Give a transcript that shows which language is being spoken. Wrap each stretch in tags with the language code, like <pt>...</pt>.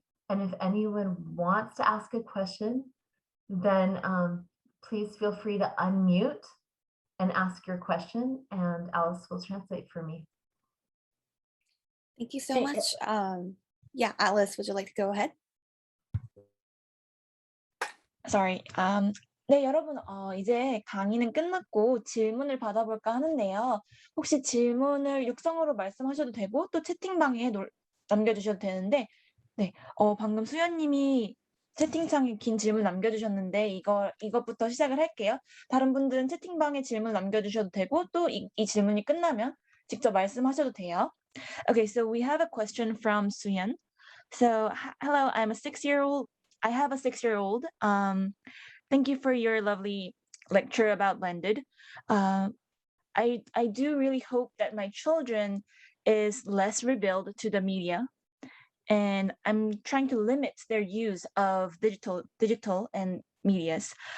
<en>And if anyone wants to ask a question, then please feel free to unmute and ask your question, and Alice will translate for me. Thank you so much. Yeah, Alice, would you like to go ahead? Sorry.</en> <ko>네, 여러분, 이제 강의는 끝났고 질문을 받아볼까 하는데요. 혹시 질문을 육성으로 말씀하셔도 되고 또 채팅방에 남겨주셔도 되는데, 네, 방금 수연님이 채팅창에 긴 질문 남겨주셨는데 이것부터 시작을 할게요. 다른 분들은 채팅방에 질문 남겨주셔도 되고 또 이 질문이 끝나면 직접 말씀하셔도 돼요.</ko> <en>Okay, so we have a question from Suyeon. So, hello, I have a 6-year-old. Thank you for your lovely lecture about blended. I do really hope that my children is less rebelled to the media, and I'm trying to limit their use of digital and medias.</en>